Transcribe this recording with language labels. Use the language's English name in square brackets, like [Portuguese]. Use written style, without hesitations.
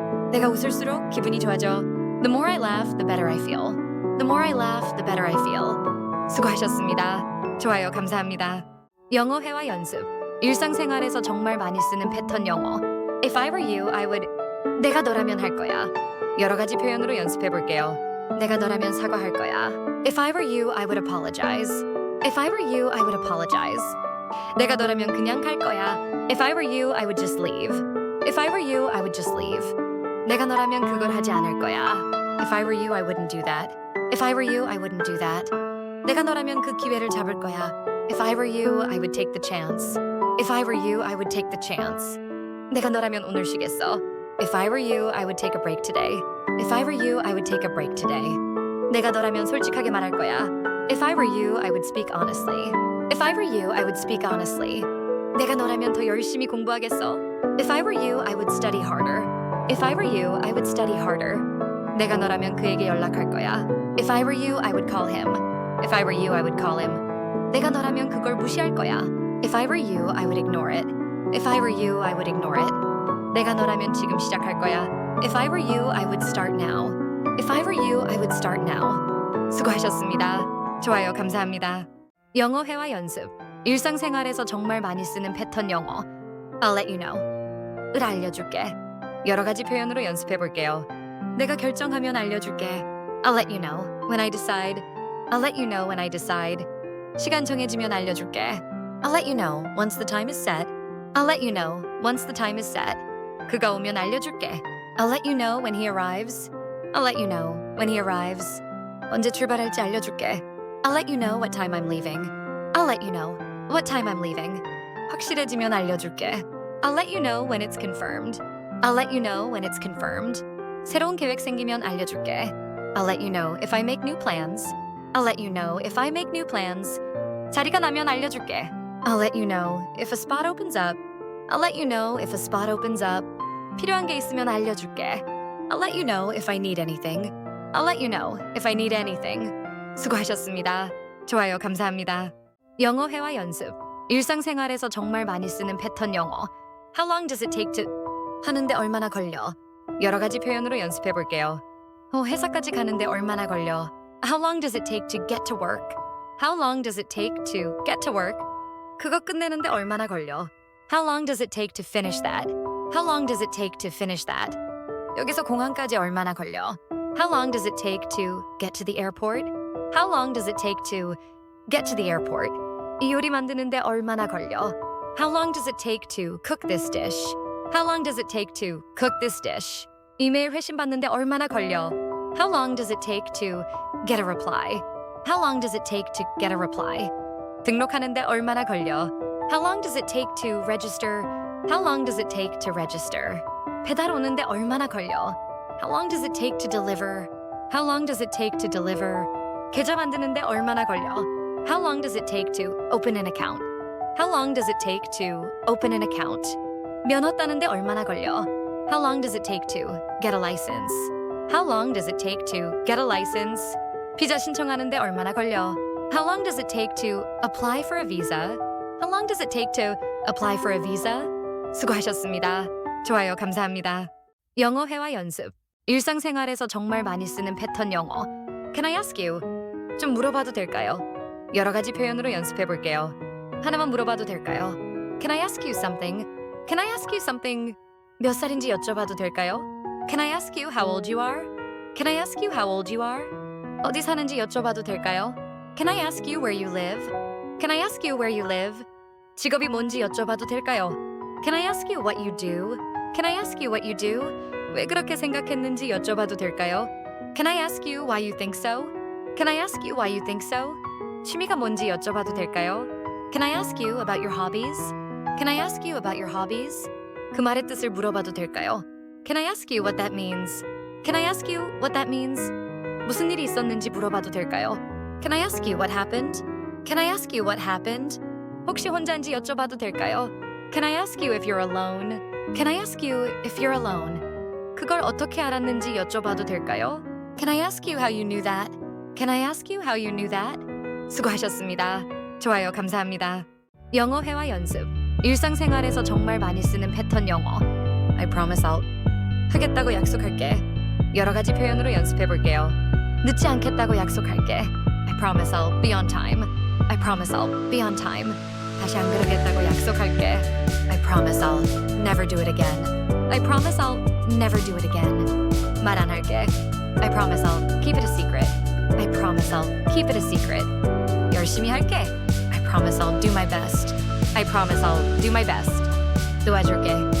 [Korean] 내가 웃을수록 기분이 좋아져. [English] The more I laugh, the better I feel. The more I laugh, the better I feel. [Korean] 수고하셨습니다. 좋아요, 감사합니다. 영어 회화 연습. 일상생활에서 정말 많이 쓰는 패턴 영어. [English] If I were you, I would. [Korean] 내가 너라면 할 거야. 여러 가지 표현으로 연습해 볼게요. 내가 너라면 사과할 거야. [English] If I were you, I would apologize. If I were you, I would apologize. [Korean] 내가 너라면 그냥 갈 거야. [English] If I were you, I would just leave. If I were you, I would just leave. [Korean] 내가 너라면 그걸 하지 않을 거야. [English] If I were you, I wouldn't do that. If I were you, I wouldn't do that. [Korean] 내가 너라면 그 기회를 잡을 거야. [English] If I were you, I would take the chance. If I were you, I would take the chance. [Korean] 내가 너라면 오늘 쉬겠어. [English] If I were you, I would take a break today. If I were you, I would take a break today. [Korean] 내가 너라면 솔직하게 말할 거야. [English] If I were you, I would speak honestly. If I were you, I would speak honestly. [Korean] 내가 너라면 더 열심히 공부하겠어. [English] If I were you, I would study harder. If I were you, I would study harder. [Korean] 내가 너라면 그에게 연락할 거야. [English] If I were you, I would call him. If I were you, I would call him. [Korean] 내가 너라면 그걸 무시할 거야. [English] If I were you, I would ignore it. If I were you, I would ignore it. [Korean] 내가 너라면 지금 시작할 거야. [English] If I were you, I would start now. If I were you, I would start now. [Korean] 수고하셨습니다. 좋아요, 감사합니다. 영어 회화 연습. 일상생활에서 정말 많이 쓰는 패턴 영어. [English] I'll let you know. [Korean] 을 알려줄게. 여러 가지 표현으로 연습해 볼게요. 내가 결정하면 알려줄게. [English] I'll let you know when I decide. I'll let you know when I decide. [Korean] 시간 정해지면 알려줄게. [English] I'll let you know once the time is set. I'll let you know once the time is set. [Korean] 그가 오면 알려줄게. [English] I'll let you know when he arrives. I'll let you know when he arrives. [Korean] 언제 출발할지 알려줄게. [English] I'll let you know what time I'm leaving. I'll let you know what time I'm leaving. [Korean] 확실해지면 알려줄게. [English] I'll let you know when it's confirmed. I'll let you know when it's confirmed. [Korean] 새로운 계획 생기면 알려줄게. [English] I'll let you know if I make new plans. I'll let you know if I make new plans. [Korean] 자리가 나면 알려줄게. [English] I'll let you know if a spot opens up. I'll let you know if a spot opens up. [Korean] 필요한 게 있으면 알려줄게. [English] I'll let you know if I need anything. I'll let you know if I need anything. [Korean] 수고하셨습니다. 좋아요, 감사합니다. 영어 회화 연습. 일상생활에서 정말 많이 쓰는 패턴 영어. [English] How long does it take to [Korean] 하는데 얼마나 걸려? 여러 가지 표현으로 연습해 볼게요. 회사까지 가는데 얼마나 걸려? [English] How long does it take to get to work? How long does it take to get to work? [Korean] 그거 끝내는데 얼마나 걸려? [English] How long does it take to finish that? How long does it take to finish that? [Korean] 여기서 공항까지 얼마나 걸려? [English] How long does it take to get to the airport? How long does it take to get to the airport. [Korean] 이 요리 만드는데 얼마나 걸려? [English] How long does it take to cook this dish? How long does it take to cook this dish? [Korean] 이메일 회신 받는데 얼마나 걸려? [English] How long does it take to get a reply? How long does it take to get a reply? [Korean] 등록하는데 얼마나 걸려? [English] How long does it take to register? How long does it take to register? [Korean] 배달 오는데 얼마나 걸려? [English] How long does it take to deliver? How long does it take to deliver? [Korean] 계좌 만드는데 얼마나 걸려? [English] How long does it take to open an account? How long does it take to open an account? [Korean] 면허 따는데 얼마나 걸려? [English] How long does it take to get a license? How long does it take to get a license? [Korean] 비자 신청하는데 얼마나 걸려? [English] How long does it take to apply for a visa? How long does it take to apply for a visa? [Korean] 수고하셨습니다. 좋아요, 감사합니다. 영어 회화 연습. 일상생활에서 정말 많이 쓰는 패턴 영어. [English] Can I ask you? [Korean] 좀 물어봐도 될까요? 여러 가지 표현으로 연습해 볼게요. 하나만 물어봐도 될까요? [English] Can I ask you something? Can I ask you something? [Korean] 몇 살인지 여쭤봐도 될까요? [English] Can I ask you how old you are? Can I ask you how old you are? [Korean] 어디 사는지 여쭤봐도 될까요? [English] Can I ask you where you live? Can I ask you where you live? [Korean] 직업이 뭔지 여쭤봐도 될까요? [English] Can I ask you what you do? Can I ask you what you do? [Korean] 왜 그렇게 생각했는지 여쭤봐도 될까요? [English] Can I ask you why you think so? Can I ask you why you think so? [Korean] 취미가 뭔지 여쭤봐도 될까요? [English] Can I ask you about your hobbies? Can I ask you about your hobbies? [Korean] 그 말의 뜻을 물어봐도 될까요? [English] Can I ask you what that means? Can I ask you what that means? [Korean] 무슨 일이 있었는지 물어봐도 될까요? [English] Can I ask you what happened? Can I ask you what happened? [Korean] 혹시 혼자인지 여쭤봐도 될까요? [English] Can I ask you if you're alone? Can I ask you if you're alone? [Korean] 그걸 어떻게 알았는지 여쭤봐도 될까요? [English] Can I ask you how you knew that? Can I ask you how you knew that? [Korean] 수고하셨습니다. 좋아요, 감사합니다. 영어 회화 연습. 일상생활에서 정말 많이 쓰는 패턴 영어. [English] I promise I'll. [Korean] 하겠다고 약속할게. 여러 가지 표현으로 연습해 볼게요. 늦지 않겠다고 약속할게. [English] I promise I'll be on time. I promise I'll be on time. [Korean] 다시 안 그러겠다고 약속할게. [English] I promise I'll never do it again. I promise I'll never do it again. [Korean] 말 안 할게. [English] I promise I'll keep it a secret. I promise I'll keep it a secret. [Korean] 열심히 할게. [English] I promise I'll do my best. I promise I'll do my best. [Korean] 도와줄게.